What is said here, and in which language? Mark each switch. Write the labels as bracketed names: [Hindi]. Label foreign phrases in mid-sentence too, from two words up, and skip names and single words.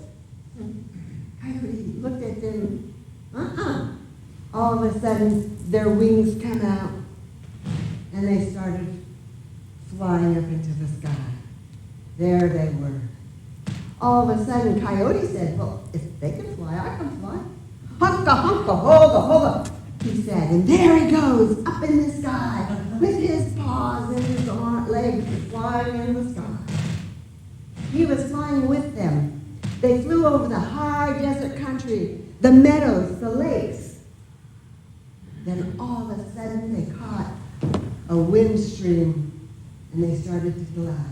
[English] Coyote looked at them. All of a sudden, their wings come out, and they started flying up into the sky. There they were. All of a sudden, Coyote said, well, if they can fly, I can fly. Honka, honka, hoga, hoga, he said. And there he goes, up in the sky, with his paws and his legs flying in the sky. He was flying with them. They flew over the high desert country, the meadows, the lakes. Then all of a sudden, they caught a wind stream, and they started to glide.